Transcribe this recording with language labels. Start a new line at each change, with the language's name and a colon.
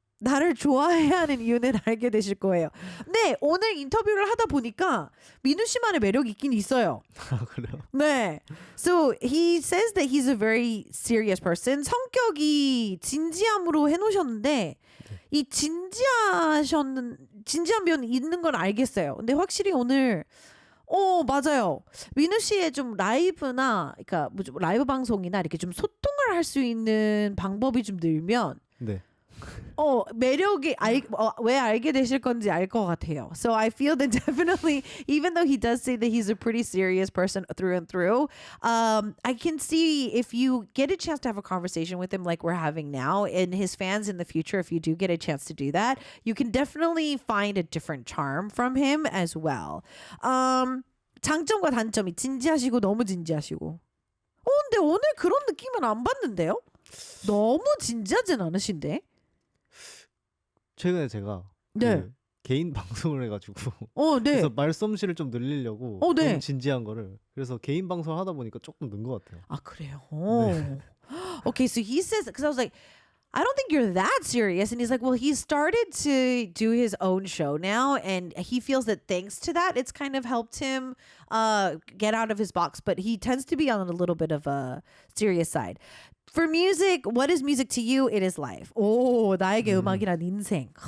Korean: 나를 좋아해야 하는 이유는 알게 되실 거예요. 네, 오늘 인터뷰를 하다 보니까 민우 씨만의 매력이 있긴 있어요. 아, 그래요? 네.
English: So he says that he's a very serious person.
Korean: 성격이 진지함으로 해놓으셨는데 이 진지한 면이 있는 건 알겠어요. 근데 확실히 오늘 맞아요. 민우 씨의 좀 라이브나 그러니까 뭐좀 라이브 방송이나 이렇게 좀 소통을 할 수 있는 방법이 좀 늘면 네. 매력이 왜 알게 되실 건지 알 것 같아요.
English: So I feel that definitely, even though he does say that he's a pretty serious person through and through, I can see if you get a chance to have a conversation with him like we're having now, and his fans in the future, if you do get a chance to do that, you can definitely find a different charm from him as well.
Korean: 장점과 단점이 진지하시고 너무 진지하시고. 근데 오늘 그런 느낌은 안 받는데요? 너무 진지하진 않으신데? 최근에 제가 네. 그 개인 방송을 해가지고 네. 그래서 말솜씨를 좀 늘리려고 네. 너무 진지한 거를 그래서 개인 방송을 하다 보니까 조금 는 것 같아요. 아 그래요.
English: Okay, so he says because I was like, I don't think you're that serious, and he's like, well, he started to do his own show now, and he feels that thanks to that, it's kind of helped him get out of his box. But he tends to be on a little bit of a serious side. For music, what is music to you? It is life.
Korean: 오, 나에게 음악이란 인생.